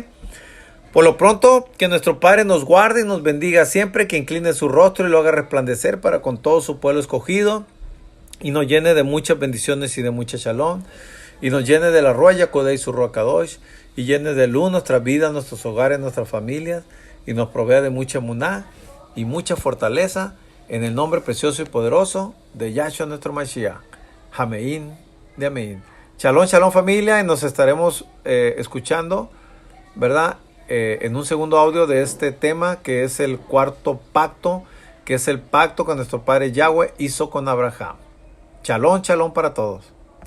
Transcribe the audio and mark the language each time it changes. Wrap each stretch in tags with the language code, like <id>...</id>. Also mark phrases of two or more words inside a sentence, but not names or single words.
<es>Por lo pronto, que nuestro Padre nos guarde y nos bendiga siempre, que incline su rostro y lo haga resplandecer para con todo su pueblo escogido, y nos llene de muchas bendiciones y de mucha shalom, y nos llene de la</es> <he>רוח הקודש</he> <es>y su</es> <he>רוח קדוש,</he> <es>y llene de luz nuestras vidas, nuestros hogares, nuestras familias, y nos provea de mucha emuná y mucha fortaleza, en el nombre precioso y poderoso de Yahshua nuestro Mashiach. Ameín de Ameín. Shalom, shalom familia, y nos estaremos escuchando, ¿verdad? En un segundo audio de este tema, que es el cuarto pacto, que es el pacto que nuestro Padre Yahweh hizo con Abraham. Shalom, shalom para todos.</es>